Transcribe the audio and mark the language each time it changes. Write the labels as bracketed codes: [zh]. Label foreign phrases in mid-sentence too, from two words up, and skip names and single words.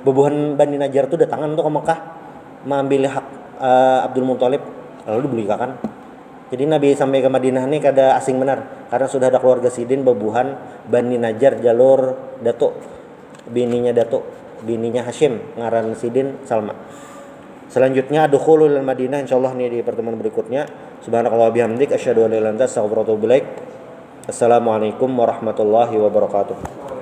[bjn] Bebuhan Bani Najjar itu datangan tuh ke Mekah mengambil hak Abdul Muthalib, lalu dibelikan. Jadi Nabi sampai ke Madinah ini kada asing benar karena sudah ada keluarga Sidin bebuhan Bani Najjar jalur datuk, bininya Hashim ngaran Sidin Salma. Selanjutnya dukhulul Madinah insyaallah nih di pertemuan berikutnya. [ar] سبحانك الله بحمدك أشهد أن لا إله إلا أنت أستغفرك وأتوب إليك. السلام عليكم ورحمة الله وبركاته.